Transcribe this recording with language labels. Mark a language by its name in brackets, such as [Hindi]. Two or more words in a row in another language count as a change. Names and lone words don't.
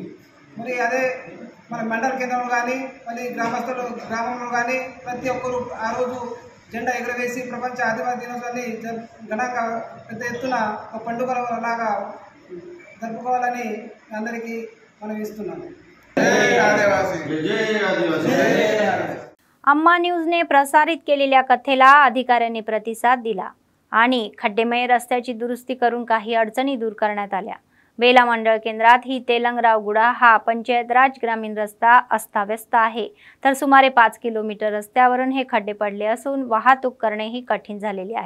[Telugu] మరి అదే మన మండల కేంద్రంలో కానీ మళ్ళీ గ్రామంలో కానీ ప్రతి ఒక్కరు ఆ రోజు జెండా ఎగురవేసి ప్రపంచ ఆదివాసీ దినోత్సవాన్ని ఘనంగా పెద్ద ఎత్తున ఒక పండుగలాగా జరుపుకోవాలని అందరికీ మనం इస్తున్నాను. [Marathi] अम्मा न्यूजने प्रसारित केलेल्या कथेला अधिकाऱ्यांनी प्रतिसाद दिला आणि खड्डेमय रस्त्याची दुरुस्ती करून काही अडचणी दूर करण्यात आल्या. बेला मंडळ केंद्रात ही तेलंगरावगुडा हा पंचायत राज ग्रामीण रस्ता अस्ताव्यस्त आहे, तर सुमारे 5 किलोमीटर रस्त्यावरून हे खड्डे पडले असून वाहतूक करणेही कठीण झालेले आहे.